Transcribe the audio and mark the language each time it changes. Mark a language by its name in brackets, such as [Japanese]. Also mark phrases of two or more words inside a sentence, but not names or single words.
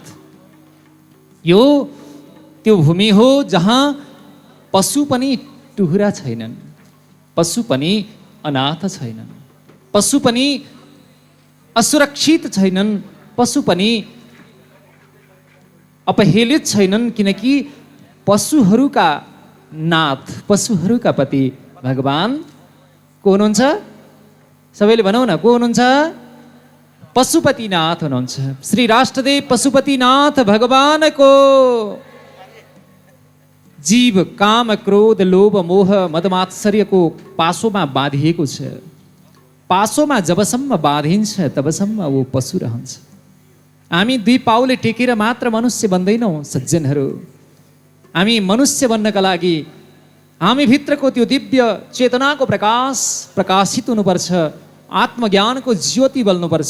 [Nepali] यो त्यो भूमि हो जहाँ पशु पनि टुहुरा छैनन्, पशु पनि अनाथ छैनन्, पशु पनि असुरक्षित छैनन्, पशु पनि अपहेलित छैनन्, किनकि पशुहरूका नाथ, पशुहरूका पति भगवान को हुनुहुन्छ? सबैले भनौँ न, को हुनुहुन्छ? पशुपतिनाथ हुनुहुन्छ। श्री राष्ट्रदेव पशुपतिनाथ भगवानको जीव काम क्रोध लोभ मोह मदमात्सर्यको पासोमा बाँधिएको छ। पासोमा जबसम्म बाँधिन्छ तबसम्म वो पशु रहन्छ। हामी दुई पाउले टेकेर मात्र मनुष्य बन्दैनौँ सज्जनहरू। हामी मनुष्य बन्नका लागि हामी भित्रको त्यो दिव्य चेतनाको प्रकाश प्रकाशित हुनुपर्छ, आत्मज्ञानको ज्योति बल्नुपर्छ।